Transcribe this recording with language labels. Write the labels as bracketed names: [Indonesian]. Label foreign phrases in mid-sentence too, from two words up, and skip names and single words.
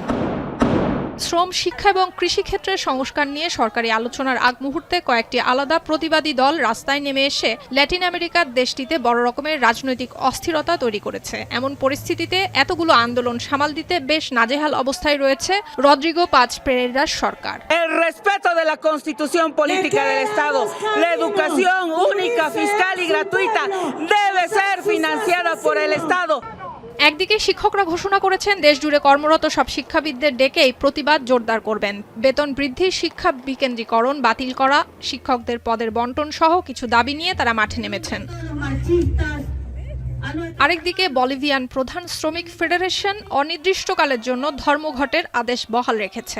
[Bangla] শ্রম, শিক্ষা এবং কৃষিক্ষেত্রের সংস্কার নিয়ে সরকারি আলোচনার আগ মুহূর্তে কয়েকটি আলাদা প্রতিবাদী দল রাস্তায় নেমে এসে ল্যাটিন আমেরিকার দেশটিতে বড় রকমের রাজনৈতিক অস্থিরতা তৈরি করেছে। এমন পরিস্থিতিতে এতগুলো আন্দোলন সামাল দিতে বেশ নাজেহাল অবস্থায় রয়েছে রদ্রিগো পাজ পেরেরার সরকার। [Spanish] El respeto de la Constitución política del Estado, la educación única, fiscal y gratuita debe ser financiada por el Estado. [Bangla] একদিকে শিক্ষকরা ঘোষণা করেছেন দেশ জুড়ে কর্মরত সব শিক্ষাবিদদের ডেকেই প্রতিবাদ জোরদার করবেন। বেতন বৃদ্ধি, শিক্ষা বিকেন্দ্রীকরণ বাতিল করা, শিক্ষকদের পদের বন্টন সহ কিছু দাবি নিয়ে তারা মাঠে নেমেছেন। আরেকদিকে বলিভিয়ান প্রধান শ্রমিক ফেডারেশন অনির্দিষ্টকালের জন্য ধর্মঘটের আদেশ বহাল রেখেছে।